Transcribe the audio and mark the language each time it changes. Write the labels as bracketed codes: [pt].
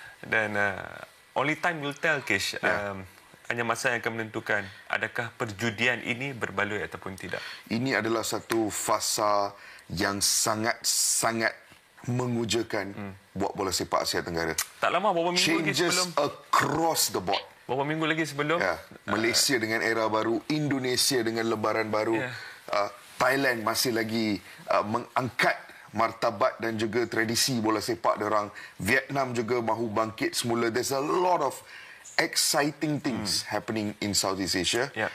[ms] Dan [en] only time will tell, Kish. [ms] Hanya masa yang akan menentukan adakah perjudian ini berbaloi ataupun tidak. Ini adalah satu fasa yang sangat-sangat mengujakan buat bola sepak Asia Tenggara. Tak lama, beberapa minggu lagi sebelum. [en] Changes across the board. [ms] Beberapa minggu lagi sebelum. Malaysia dengan era baru, Indonesia dengan lebaran baru, Thailand masih lagi mengangkat martabat dan juga tradisi bola sepak diorang. Vietnam juga mahu bangkit semula. [en] There's a lot of exciting things happening in Southeast Asia.